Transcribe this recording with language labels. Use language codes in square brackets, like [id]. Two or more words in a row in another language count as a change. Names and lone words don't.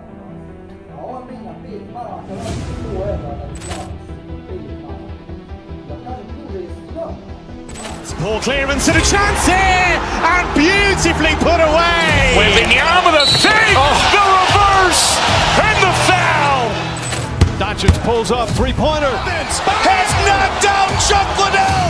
[sr] A on menja 5 maraka, radi 100 evra da izglasi 5 maraka. Ja kažem, duže je stvarno. [en] Poor clearance and a chance here, and beautifully put away. Wembanyama with a save, the reverse, and the foul. Doncic pulls up, three-pointer. Vince has knocked out Chuck Liddell.